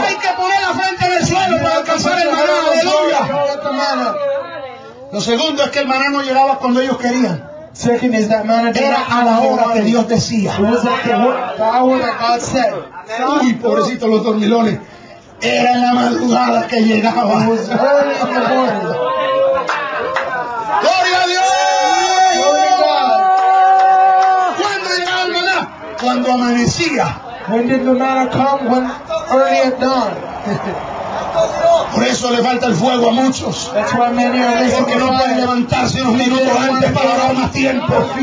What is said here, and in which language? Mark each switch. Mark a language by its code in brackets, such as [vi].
[es] Hay que poner la frente en el suelo para alcanzar el maná. Aleluya. Lo segundo es que el maná no llegaba cuando ellos querían. [en] Second is that maná [es] era a la hora que Dios decía. [en] It was at the hour that God said. [es] Uy, pobrecitos los dormilones. Era en la madrugada que llegaba. [en] It was early in the morning. [es] ¡Gloria a Dios! ¡Gloria a Dios! ¿Cuándo llegaba el maná? Cuando amanecía. [en] When did the maná come? When early at dawn. [es] Por eso le falta el fuego a muchos. [en] That's why many are missing. [es] Porque no pueden levantarse unos minutos antes para ahorrar más tiempo.